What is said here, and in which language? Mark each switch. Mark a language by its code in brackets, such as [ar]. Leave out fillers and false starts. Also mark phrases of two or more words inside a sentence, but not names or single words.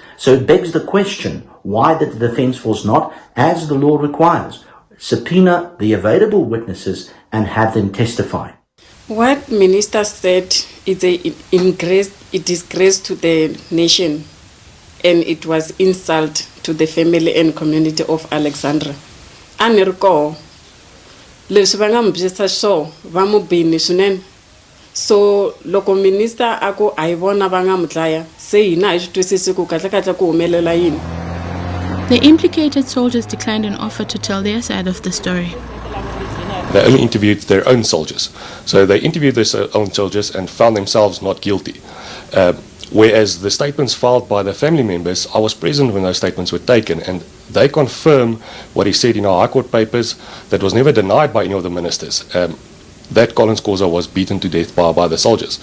[en] So it begs the question, why did the Defence Force not, as the law requires, subpoena the available witnesses and have them testify? What Minister said is a disgrace to the nation, and it was insult to the family and community of Alexandra. [ts] Anirko, leswi va nga mi byisa swo va mu bini swinene, so loko minister ako a hi vona va nga mu dlaya se hina a hi swi twisisi ku kahle ku humelela yini. [en] The implicated soldiers declined an offer to tell their side of the story. They only interviewed their own soldiers. So they interviewed their own soldiers and found themselves not guilty. Whereas the statements filed by the family members, I was present when those statements were taken, and they confirm what he said in our High Court papers that was never denied by any of the ministers, that Ntando Skhosana was beaten to death by the soldiers.